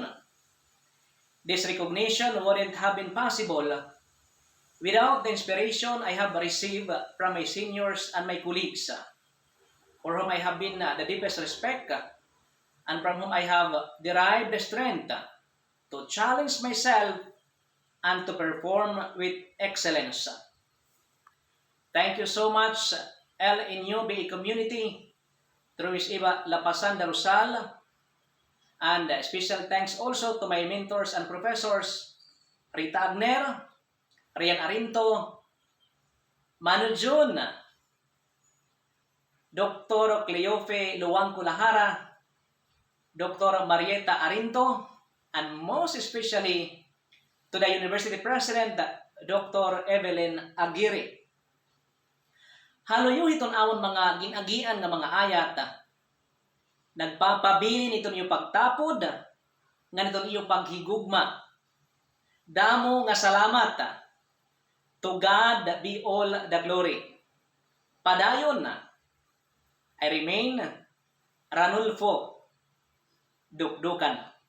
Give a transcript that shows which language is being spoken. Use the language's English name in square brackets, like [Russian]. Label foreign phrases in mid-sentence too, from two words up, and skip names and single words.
[English] This recognition wouldn't have been possible without the inspiration I have received from my seniors and my colleagues, for whom I have been the deepest respect and from whom I have derived the strength to challenge myself and to perform with excellence. Thank you so much, LNU community, through Ms. Eva Lapasan Darusal, and special thanks also to my mentors and professors, Rita Agner, Rian Arinto, Manu Jun, Dr. Cleofe Luwangco Lahara, Dr. Marieta Arinto, and most especially to the University President, Dr. Evelyn Aguirre. [Waray] Haloyo iton awon mga ginagian nga mga ayat, nagpapabilin iton yung pagtapod, nga niton iyo paghigugma. Damo nga salamat. [English] To God be all the glory. Padayon, I remain Ranulfo Dukdukan.